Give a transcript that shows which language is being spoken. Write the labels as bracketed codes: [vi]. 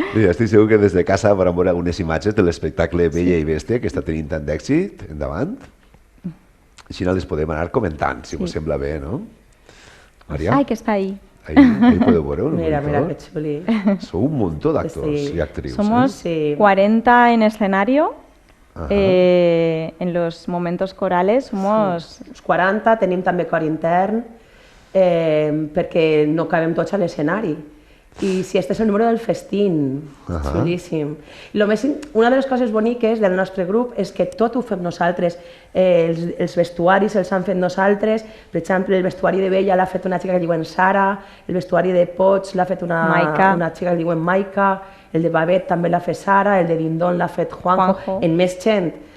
[ca] Sí, estic segur que des de casa vam veure algunes imatges de l'espectacle Bella i Bèstia, que està tenint tant d'èxit, endavant. Així les podem anar comentant, si us sembla bé, no? Maria? Ai, que està ahí. Ahí podeu veure. Mira, que xuli. Sou un muntó d'actors i actrius. [es] Somos 40 en escenario. En los momentos corales somos... [ca] 40, tenim també cor intern, perquè no cabem tots a l'escenari. I si este és el número del festín, xulíssim. Una de les coses boniques del nostre grup és que tot ho fem nosaltres. Els vestuaris els han fet nosaltres. Per exemple, el vestuari de Bella l'ha fet una xica que diuen Sara, el vestuari de Pots l'ha fet una xica que diuen Maika, el de Babet també l'ha fet Sara, el de Dindon l'ha fet Juanjo, en més gent.